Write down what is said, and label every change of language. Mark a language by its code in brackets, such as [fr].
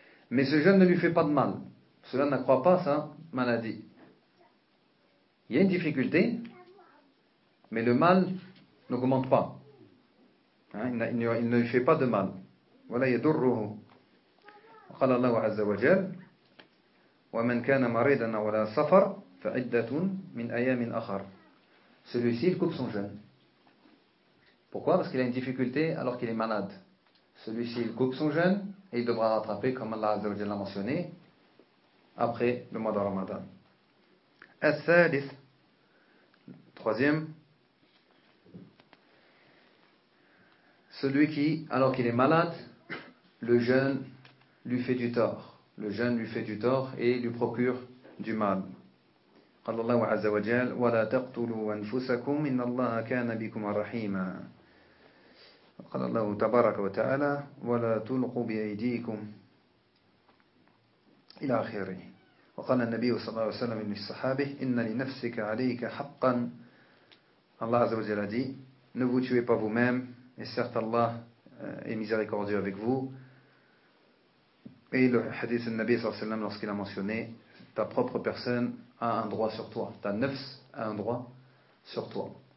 [fr] Mais ce jeûne ne lui fait pas de mal. Cela n'accroît pas sa maladie. Il y a une difficulté, mais le mal n'augmente pas. Hein, il ne lui fait pas de mal. Voilà, il y a d'urruhu. Qala Allahu Azza wa Jal. [ar] ومن كان مريضا أو على سفر فعدة من أيام أخر. [fr] Celui-ci il coupe son jeûne. Pourquoi? Parce qu'il a une difficulté alors qu'il est malade. Celui-ci il coupe son jeûne et il devra rattraper comme Allah Azza wa Jalla l'a mentionné après le mois de Ramadan. [ar] الثالث, troisième, [fr] celui qui alors qu'il est malade, le jeûne lui fait du tort. Le jeûne lui fait du tort et lui procure du mal. [ar] قال الله عز وجل ولا تقتلوا أنفسكم إن الله كان بكم رحيما. قال الله تبارك وتعالى ولا تلقوا بأيديكم إلى آخره. وقال النبي صلى الله عليه وسلم من الصحابه إن لنفسك عليك حقا. [fr] الله عز وجل قال ne vous tuez pas vous-même et certes Allah est miséricordieux avec vous. Et le hadith du Nabi صلى الله عليه وسلم lorsqu'il a mentionné ta propre personne a un droit sur toi, ta nefs a un droit sur toi.